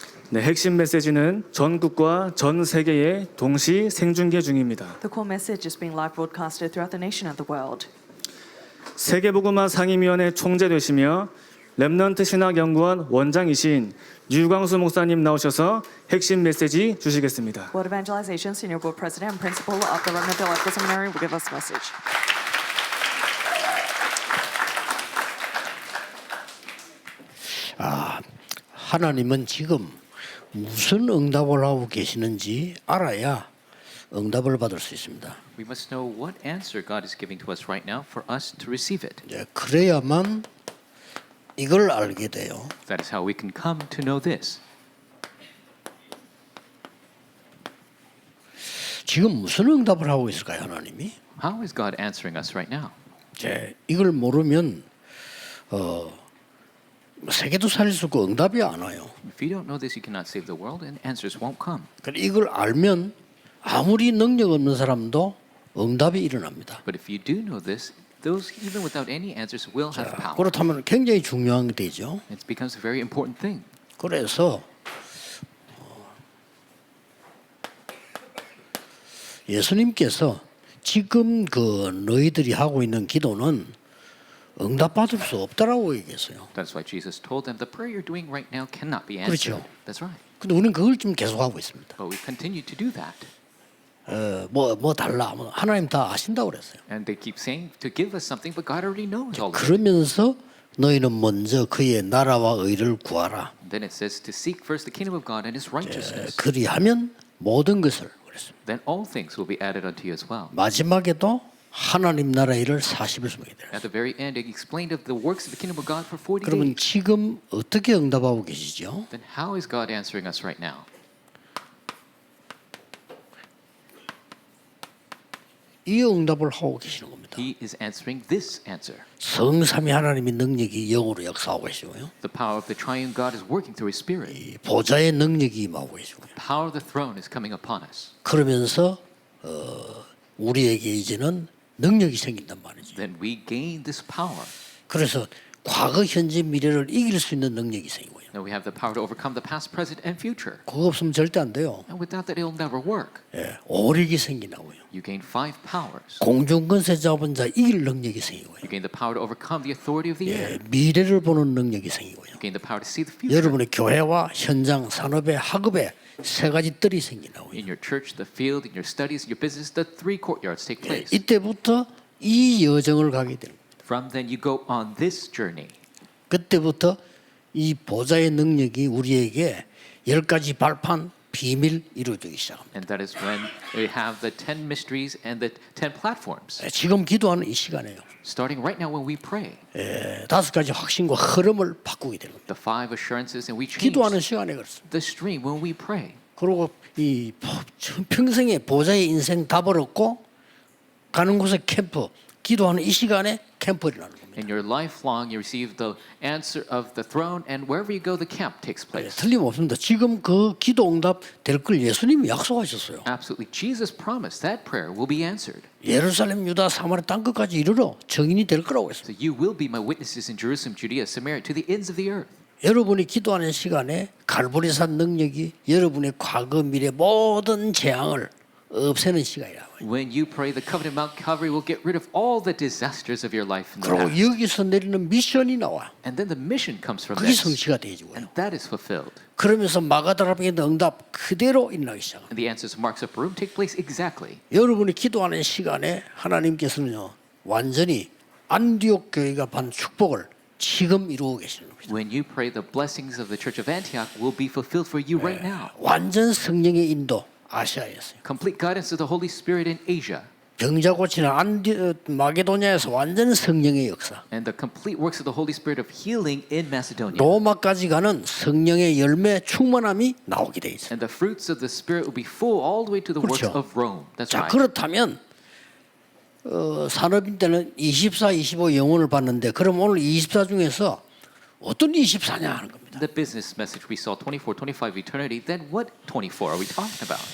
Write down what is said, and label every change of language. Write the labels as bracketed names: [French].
[Korean] 네, 핵심 메시지는 전국과 전 세계에 동시 생중계 중입니다. [English] The core message is being live broadcasted throughout the nation and the world. [Korean] 세계복음화 상임위원회 총재 되시며 렘넌트 신학연구원 원장이신 유광수 목사님 나오셔서 핵심 메시지 주시겠습니다. [English] World Evangelization Senior Board President and Principal of the Remnant Theological Seminary will give us a message. [Korean] 하나님은 지금 무슨 응답을 하고 계시는지 알아야 응답을 받을 수 있습니다. [English] We must know what answer God is giving to us right now for us to receive it. [Korean] 그래야만 이걸 알게 돼요. [English] That is how we can come to know this. [Korean] 지금 무슨 응답을 하고 있을까요, 하나님이? [English] How is God answering us right now? [Korean] 이걸 모르면 세계도 살릴 수 없고 응답이 안 와요. [English] If you don't know this, you cannot save the world, and answers won't come. [Korean] 이걸 알면 아무리 능력 없는 사람도 응답이 일어납니다. [English] But if you do know this, those even without any answers will have power. [Korean] 그렇다면 굉장히 중요한 게 되죠. [English] It becomes a very important thing. [Korean] 그래서 예수님께서 지금 너희들이 하고 있는 기도는 응답받을 수 없다라고 얘기했어요. [English] That's why Jesus told them the prayer you're doing right now cannot be answered. [Korean] 그렇죠. [English] That's right. [Korean] 근데 우리는 그걸 지금 계속 하고 있습니다. [English] But we continue to do that. [Korean] 뭐 달라. 하나님 다 아신다고 그랬어요. [English] And they keep saying to give us something, but God already knows all of it. [Korean] 그러면서 너희는 먼저 그의 나라와 의를 구하라. [English] Then it says to seek first the kingdom of God and His righteousness. [Korean] 그리하면 모든 것을 그랬습니다. [English] Then all things will be added unto you as well. [Korean] 마지막에도 하나님 나라 일을 40일 숨게 돼요. [English] At the very end, it explained of the works of the kingdom of God for 40 [Korean] 그러면 [English] days. [Korean] 지금 어떻게 응답하고 계시죠? [English] Then how is God answering us right now? [Korean] 이 응답을 하고 계시는 겁니다. [English] He is answering this answer. [Korean] 성삼위 하나님의 능력이 영으로 역사하고 계시고요. [English] The power of the triune God is working through His Spirit. [Korean] 이 보좌의 능력이 임하고 계시고요. [English] The power of the throne is coming upon us. [Korean] 그러면서 우리에게 이제는 능력이 생긴단 말이죠. [English] Then we gain this power. [Korean] 그래서 과거, 현재, 미래를 이길 수 있는 능력이 생기고요. [English] Now we have the power to overcome the past, present, and future. [Korean] 그거 없으면 절대 안 돼요. [English] And without that, it'll never work. [Korean] 오력이 생기나고요. [English] You gain 5 powers. [Korean] 공중권세 잡은 자 이길 능력이 생기고요. [English] You gain the power to overcome the authority of the air. [Korean] 미래를 보는 능력이 생기고요. [English] You gain the power to see the future. [Korean] 여러분의 교회와 현장, 산업에, 학업에 세 가지 뜰이 생기나고요. [English] In your church, the field, in your studies, in your business, the 3 courtyards take place. [Korean] 이때부터 이 여정을 가게 되는 거예요. [English] From then, you go on this journey. [Korean] 그때부터 이 보좌의 능력이 우리에게 10가지 발판, 비밀 이루어지기 시작합니다. [English] And that is when we have the 10 mysteries and the 10 platforms. [Korean] 지금 기도하는 이 시간에요. [English] Starting right now when we pray. [Korean] 5가지 확신과 흐름을 바꾸게 되는 겁니다. [English] The 5 assurances and we change [Korean] 기도하는 시간에 그렇습니다. [English] the stream when we pray. [Korean] 그리고 이 평생에 보좌의 인생 답을 얻고 가는 곳에 캠프, 기도하는 이 시간에 캠프 일어나는 겁니다. [English] In your lifelong, you receive the answer of the throne, and wherever you go, the camp takes place. [Korean] 틀림없습니다. 지금 그 기도 응답 될 걸 예수님이 약속하셨어요. [English] Absolutely. Jesus promised that prayer will be answered. [Korean] 예루살렘, 유다, 사마리아 땅 끝까지 이르러 증인이 될 거라고 했습니다. [English] So you will be my witnesses in Jerusalem, Judea, Samaria, to the ends of the earth. [Korean] 여러분이 기도하는 시간에 갈보리산 능력이 여러분의 과거, 미래 모든 재앙을 없애는 시간이라고요. [English] When you pray, the covenant Mount Calvary will get rid of all the disasters of your life in the [Korean] 그리고 [English] past. [Korean] 여기서 내리는 미션이 나와. [English] And then the mission comes from [Korean] 그게 [English] this. [Korean] 성취가 되지고요. [English] And that is fulfilled. [Korean] 그러면서 마가다라방의 응답 그대로 일어나기 시작합니다. [English] And the answers of Mark's upper room take place exactly. [Korean] 여러분이 기도하는 시간에 하나님께서는요 완전히 안디옥 교회가 받은 축복을 지금 이루고 계시는 겁니다. [English] When you pray, the blessings of the Church of Antioch will be fulfilled for you right now. [Korean] 완전 성령의 인도 아시아에서요. [English] Complete guidance of the Holy Spirit in Asia. [Korean] 병자 고치는 마게도냐에서 완전 성령의 역사. [English] And the complete works of the Holy Spirit of healing in Macedonia. [Korean] 로마까지 가는 성령의 열매 충만함이 나오게 돼 있어요. [English] And the fruits of the Spirit will be full all the way to the works [Korean] 그렇죠. [English] of Rome. That's [Korean] 자 [English] right. [Korean] 그렇다면 산업인 때는 24, 25 영혼을 봤는데 그럼 오늘 24 중에서 어떤 24냐 하는 겁니다. [English] The business message we saw 24, 25 eternity. Then what 24 are we talking about?